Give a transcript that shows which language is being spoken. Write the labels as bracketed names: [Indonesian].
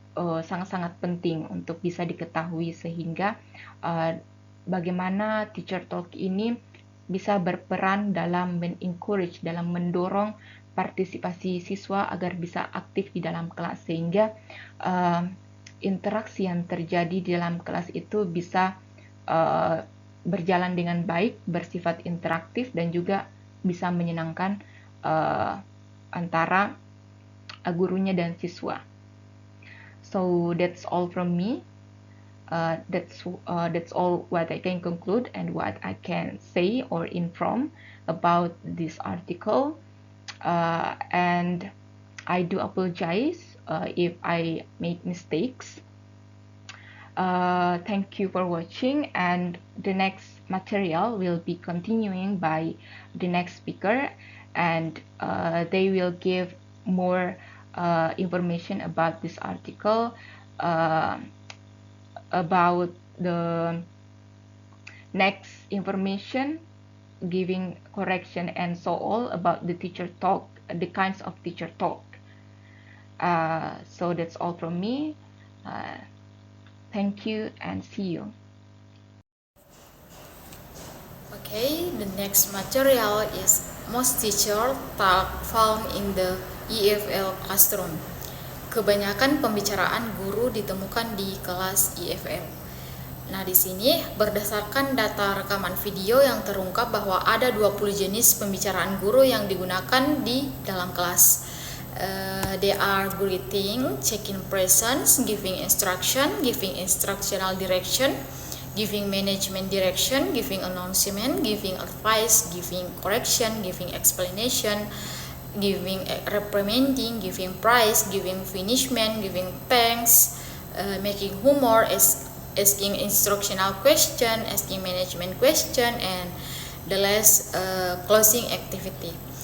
[Indonesian] sangat-sangat penting untuk bisa diketahui, sehingga bagaimana teacher talk ini bisa berperan dalam men-encourage, dalam mendorong partisipasi siswa agar bisa aktif di dalam kelas, sehingga interaksi yang terjadi di dalam kelas itu bisa berjalan dengan baik, bersifat interaktif, dan juga bisa menyenangkan antara gurunya dan siswa. [English] So that's all from me. That's all what I can conclude and what I can say or inform about this article. And I do apologize if I make mistakes. Thank you for watching, and the next material will be continuing by the next speaker, and they will give more information about this article, about the next information, giving correction and so all about the teacher talk, the kinds of teacher talk. So that's all from me. Thank you and see you. Okay, the next material is most teacher talk found in the EFL classroom. [Indonesian] Kebanyakan pembicaraan guru ditemukan di kelas EFL. Nah, di sini berdasarkan data rekaman video yang terungkap bahwa ada 20 jenis pembicaraan guru yang digunakan di dalam kelas. [English] They are greeting, checking presence, giving instruction, giving instructional direction, giving management direction, giving announcement, giving advice, giving correction, giving explanation, giving reprimanding, giving prize, giving punishment, giving thanks, making humor, asking instructional question, asking management question, and the last closing activity.